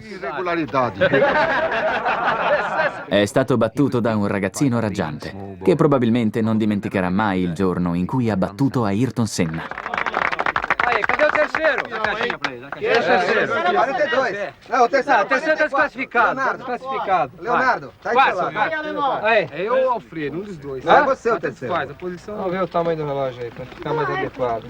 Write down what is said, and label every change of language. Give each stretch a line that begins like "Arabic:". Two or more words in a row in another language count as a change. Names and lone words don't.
Italian: È stato battuto da un ragazzino raggiante, che probabilmente non dimenticherà mai il giorno in cui ha battuto Ayrton Senna.
Portuguese: Cadê o terceiro? Quem é o terceiro? 42. Não, o terceiro. O terceiro está desclassificado. Leonardo, tá aí do seu lado. Aí. É eu ou o Alfredo, um dos dois. Não, é você o terceiro. Faz a posição. Vamos ver o tamanho do relógio aí, para ficar mais adequado.